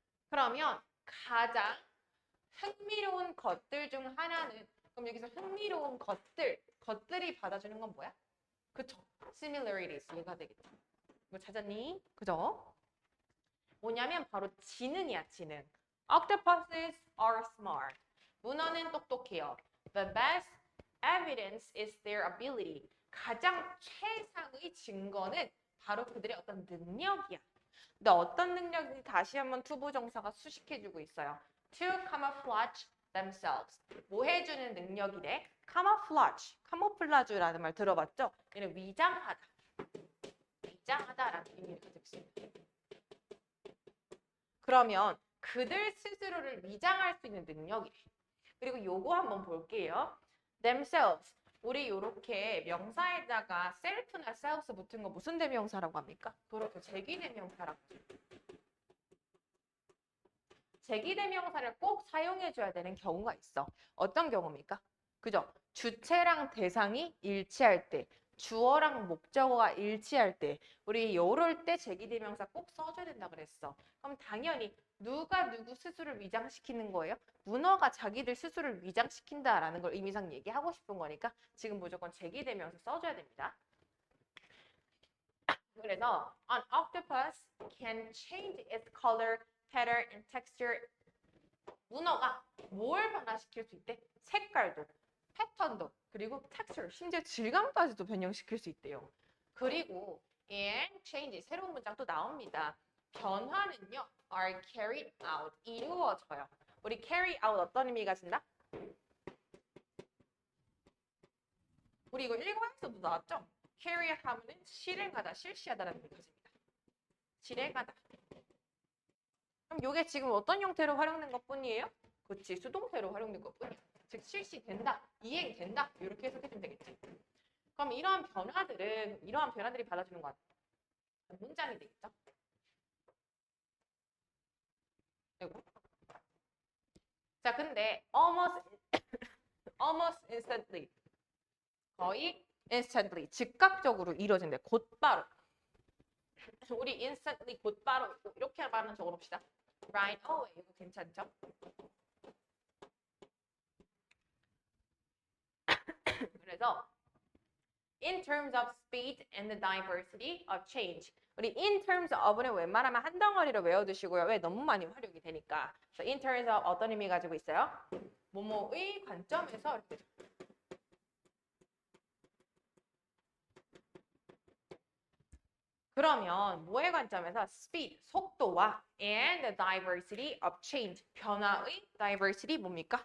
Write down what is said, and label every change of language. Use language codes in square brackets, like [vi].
[ko] 그러면 가장 흥미로운 것들 중 하나는, 그럼 여기서 흥미로운 것들이 받아주는 건 뭐야? 그쵸? similarities 얘가 되겠죠. 이거 찾았니? 그죠? 뭐냐면 바로 지능이야, 지능. [en] Octopuses are smart. [ko] 문어는 똑똑해요. [en] The best evidence is their ability. [ko] 가장 최상의 증거는 바로 그들의 어떤 능력이야. 근데 어떤 능력인지 다시 한번 투부정사가 수식해주고 있어요. [en] To camouflage themselves. [ko] 뭐 해주는 능력이래? camouflage. 카모플라주라는 말 들어봤죠? 얘는 위장하다. 위장하다라는 의미를 가지고 있습니다. 그러면 그들 스스로를 위장할 수 있는 능력이래. 그리고 요거 한번 볼게요. [en] themselves. [ko] 우리 요렇게 명사에다가 self나 selves 붙은 거 무슨 대명사라고 합니까? 그렇게 제기대명사라고. 제기대명사를 꼭 사용해줘야 되는 경우가 있어. 어떤 경우입니까? 그죠? 주체랑 대상이 일치할 때, 주어랑 목적어가 일치할 때 우리 요럴 때 제기대명사 꼭 써줘야 된다 그랬어. 그럼 당연히 누가 누구 스스로를 위장시키는 거예요? 문어가 자기들 스스로를 위장시킨다라는 걸 의미상 얘기하고 싶은 거니까 지금 무조건 제기대명사 써줘야 됩니다. 그래서 [en] an octopus can change its color, pattern, and texture. [ko] 문어가 뭘 변화시킬 수 있대? 색깔도, 패턴도, 그리고 texture, 심지어 질감까지도 변형시킬 수 있대요. 그리고 and change, 새로운 문장 또 나옵니다. 변화는요, [en] are carried out, [ko] 이루어져요. 우리 carry out 어떤 의미가 진다? 우리 이거 1과에서도 나왔죠? carry 하면은 실행하다, 실시하다라는 의미가 있습니다. 실행하다. 그럼 이게 지금 어떤 형태로 활용된 것뿐이에요? 그렇지, 수동태로 활용된 것뿐이야. 즉 실시된다, 이행된다 이렇게 해석해주면 되겠지. 그럼 이러한 변화들이 받아주는 것 문장이 되겠죠. 그리고 자, 근데 [en] almost instantly, [ko] 거의 instantly, 즉각적으로 이루어진대. 곧바로. 우리 instantly, 곧바로 이렇게 말하는 적어봅시다. [en] Right away, [ko] 이거 괜찮죠? [en] 그래서 in terms of speed and the diversity of change. [ko] 우리 in terms of는 웬만하면 한 덩어리로 외워두시고요. 왜? 너무 많이 활용이 되니까. 그래서 in terms of 어떤 의미 가지고 있어요? 뭐뭐의 관점에서 이렇게 그러면 뭐의 관점에서 speed, 속도와 and [en] the diversity of change, [ko] 변화의 diversity 뭡니까?